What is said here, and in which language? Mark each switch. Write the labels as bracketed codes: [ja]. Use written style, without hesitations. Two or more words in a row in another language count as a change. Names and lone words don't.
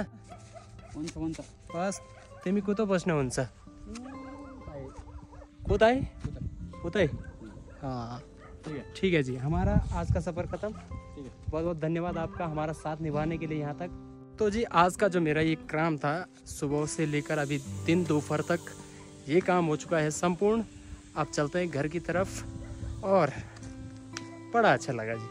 [ne] हुन्छ बस तिमी कुतो बस्नु हुन्छ? कुताई कुताई। [hi] हाँ ठीक है जी, हमारा आज का सफ़र ख़त्म। बहुत बहुत धन्यवाद आपका हमारा साथ निभाने के लिए यहाँ तक। तो जी आज का जो मेरा ये काम था सुबह से लेकर अभी दिन दोपहर तक ये काम हो चुका है संपूर्ण। अब चलते हैं घर की तरफ और बड़ा अच्छा लगा जी।